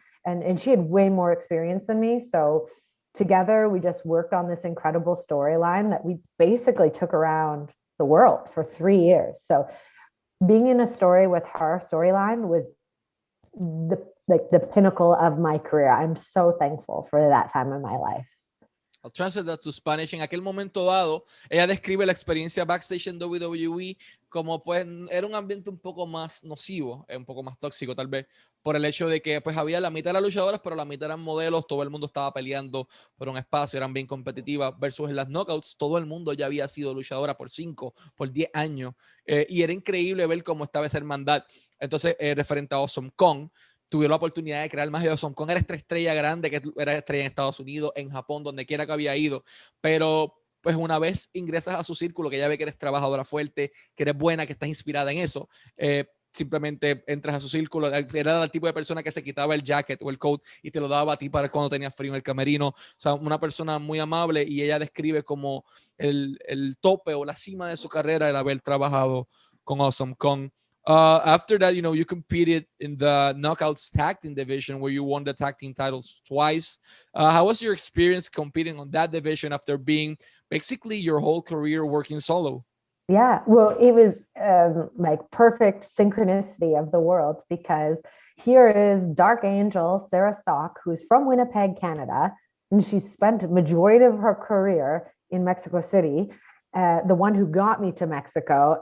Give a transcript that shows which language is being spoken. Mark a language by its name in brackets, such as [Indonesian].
[English] And she had way more experience than me. So together, we just worked on this incredible storyline that we basically took around the world for 3 years. So being in a story with her storyline was the pinnacle of my career. I'm so thankful for that time in my life. I'll translate that to Spanish. [Spanish] En aquel momento dado, ella describe la experiencia backstage en WWE como pues era un ambiente un poco más nocivo, un poco más tóxico tal vez, por el hecho de que pues había la mitad de las luchadoras, pero la mitad eran modelos, todo el mundo estaba peleando por un espacio, eran bien competitivas, versus en las knockouts, todo el mundo ya había sido luchadora por 5, por 10 años, y era increíble ver cómo estaba esa hermandad. Entonces, referente a Awesome Kong, tuvieron la oportunidad de crear magia. Son Kong era esta estrella grande que era estrella en Estados Unidos, en Japón, donde quiera que había ido, pero pues una vez ingresas a su círculo, que ella ve que eres trabajadora fuerte, que eres buena, que estás inspirada en eso, simplemente entras a su círculo. Era el tipo de persona que se quitaba el jacket o el coat y te lo daba a ti para cuando tenías frío en el camerino. O sea, una persona muy amable, y ella describe como el tope o la cima de su carrera el haber trabajado con Awesome Kong. [English] After that, you competed in the Knockouts Tag Team division where you won the tag team titles twice. How was your experience competing on that division after being basically your whole career working solo? Yeah, well, it was like perfect synchronicity of the world, because here is Dark Angel Sarah Stock, who's from Winnipeg, Canada, and she spent the majority of her career in Mexico City, the one who got me to Mexico.